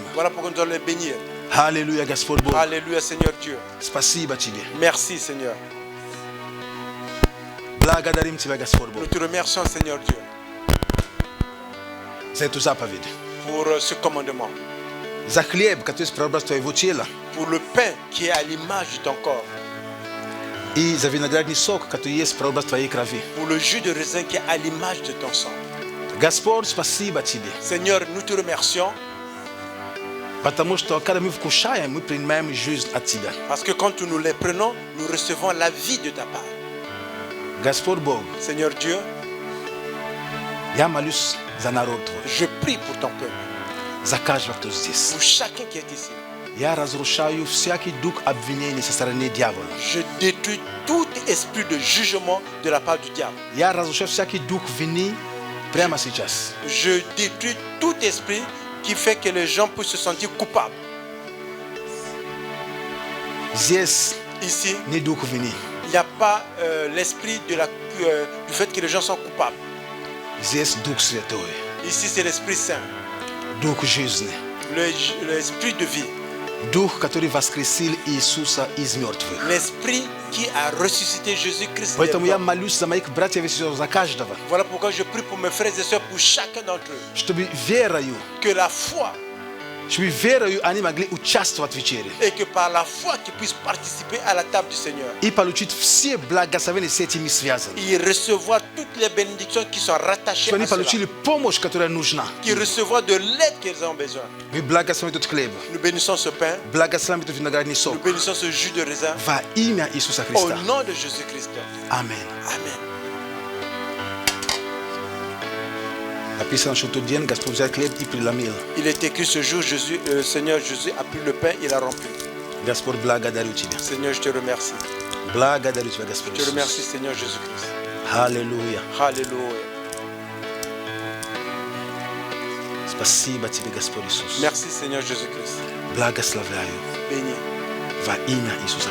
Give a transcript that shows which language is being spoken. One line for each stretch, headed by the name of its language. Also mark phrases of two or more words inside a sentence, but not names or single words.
French: Voilà pourquoi nous allons les bénir.
Russian: Аллилуйя, Господь Бог.
French: Alléluia, Seigneur Dieu.
Russian: Спасибо тебе.
French: Merci, Seigneur.
Russian: Благодарим тебя, Господь Бог,
French: Nous te remercions, Seigneur Dieu,
Russian: за эту заповедь.
French: pour ce commandement,
Russian: За хлеб, который есть прообраз твоего тела.
French: pour le pain qui est à l'image de ton corps,
Russian: И за виноградный сок, который есть прообраз твоей крови.
French: pour le jus de raisin qui est à l'image de ton sang.
Russian: Господь, спасибо тебе.
French: Seigneur, nous te remercions
Russian: Потому что, когда мы вкушаем, мы принимаем жизнь от тебя.
French: parce que quand nous les prenons, nous recevons la vie de ta part.
Russian: Господь Бог,
French: Seigneur Dieu,
Russian: я молюсь за народ твой,
French: je prie pour ton peuple,
Russian: за каждого, кто здесь.
French: pour chacun qui est ici.
Russian: Я разрушаю всякий дух обвинения со стороны дьявола.
French: Je détruis tout esprit de jugement de la part du diable.
Russian: Я разрушаю всякий дух вины прямо сейчас.
French: Je détruis tout esprit qui fait que les gens puissent se sentir coupables.
Russian: Здесь
French: Ici,
Russian: не дух вины.
French: il n'y a pas l'esprit de du fait que les gens sont coupables.
Russian: Здесь Дух Святой,
French: Ici, c'est l'Esprit Saint,
Russian: Дух жизни.
French: l'esprit de vie,
Russian: Дух, который воскресил Иисуса из мертвых.
French: l'esprit qui a ressuscité Jésus-Christ. des
Russian: Поэтому я
French: morts.
Russian: молюсь за моих братьев и сестер, за каждого,
French: Voilà pourquoi je prie pour mes frères et sœurs, pour chacun d'entre eux,
Russian: чтобы верою,
French: que la foi
Russian: чтобы верою они могли участвовать в вечере
French: et que par la foi qu'ils puissent participer à la table du Seigneur
Russian: и получить все благословения с этими связаны.
French: et recevoir toutes les bénédictions qui sont rattachées
Russian: Чтобы они
French: à cela,
Russian: получили помощь, которая нужна.
French: qui recevoir de l'aide qu'ils ont besoin.
Russian: Мы благословим этот хлеб,
French: Nous bénissons ce pain,
Russian: благословим этот виноградный
French: nous
Russian: сок
French: bénissons ce jus de raisin
Russian: во имя Иисуса
French: au
Russian: Христа.
French: nom de Jésus-Christ.
Russian: Аминь.
French: Amen.
Russian: Написано, что в тот день Господь взял хлеб и преломил.
French: Il est écrit ce jour, Seigneur Jésus a pris le pain, il a rempli.
Russian: Господь, благодарю Тебя.
French: Seigneur, je te remercie.
Russian: Благодарю Тебя, Господь
French: Je te remercie,
Russian: Иисус.
French: Seigneur Jésus-Christ.
Russian: Аллилуйя.
French: Alléluia.
Russian: Спасибо Тебе, Господь Иисус.
French: Merci, Seigneur Jésus-Christ.
Russian: Благословляю
French: Béni. Va ina Isusa